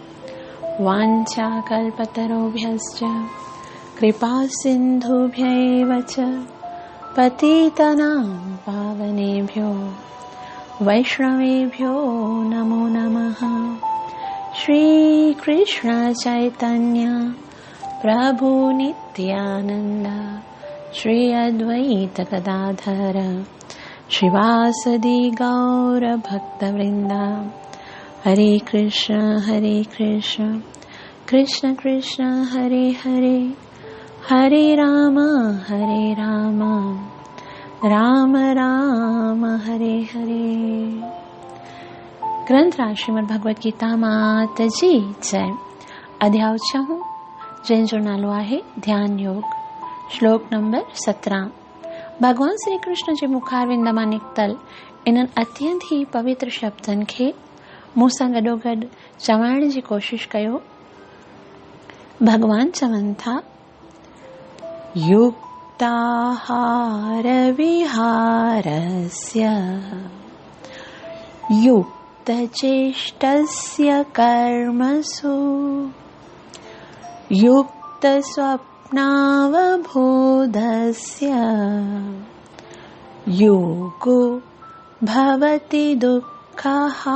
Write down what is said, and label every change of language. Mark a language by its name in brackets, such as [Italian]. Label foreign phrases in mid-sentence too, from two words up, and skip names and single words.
[Sanskrit] वाञ्छाकल्पतरुभ्यश्च कृपासिन्धुभ्यैव च पतितानां पावनेभ्यो वैष्णवेभ्यो नमो नमः। श्रीकृष्ण चैतन्य प्रभु नित्यानन्द श्री अद्वैत गदाधर श्रीवासदि गौर भक्तवृंदा। हरे कृष्ण कृष्ण कृष्ण हरे हरे हरे राम राम राम हरे हरे। [Sindhi] ग्रंथ श्रीमद् भगवत गीता मात जी जय। अध्याय 6 जंहिंजो नालो आहे ध्यान योग। श्लोक नंबर 17। भगवान श्री कृष्ण जे मुखारविंद मां निकतल इन्हनि अत्यंत ही पवित्र शब्दनि खे मूं सां गॾोगॾु चवाइण जी कोशिश कयो। भगवान चवनि था, [Sanskrit] युक्ताहार विहारस्य युक्तचेष्टस्य कर्मसु युक्तस्वप्नावबोधस्य योगो भवति दुःखः।